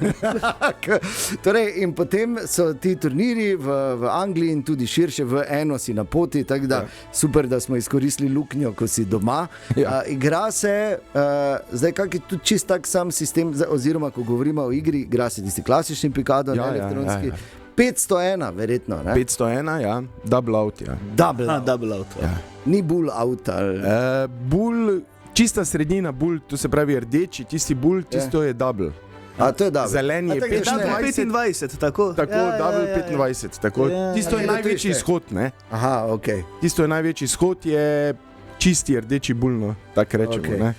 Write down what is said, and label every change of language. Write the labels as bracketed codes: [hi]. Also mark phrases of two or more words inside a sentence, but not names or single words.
[sl] Torej, in potem so ti turniri v Angliji in tudi širše, v eno si na poti, tako da super, da smo izkoristili luknjo, ko si doma. Igra se, zdaj kak je tudi čist tak sam sistem, oziroma ko govorimo o igri, igra se tisti klasični pikado, elektronski. 501, verjetno. Ne? 501, ja. [en] Double out, [sl] ja. [en] Double out. [sl] Ja. Ni bull out ali... Bull, čista sredina bull, to se pravi rdeči, tisti bull, tisto je double. To je double. Zelen je 25, tako. Tako, double 25, tako. Tisto je največji izhod, ne? Okay. Tisto je največji izhod, je čisti rdeči bull, no, tako rečemo, ne?